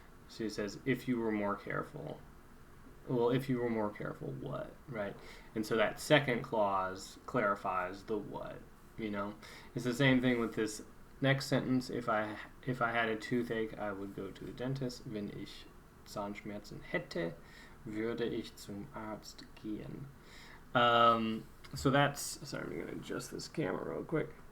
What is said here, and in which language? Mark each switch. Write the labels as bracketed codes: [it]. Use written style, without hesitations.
[en] So he says, if you were more careful. Well, if you were more careful, what, right? And so that second clause clarifies the what, you know? It's the same thing with this next sentence. If I had a toothache, I would go to the dentist. [de] Wenn ich Zahnschmerzen hätte, würde ich zum Arzt gehen. [en] So that's, sorry, I'm going to adjust this camera real quick.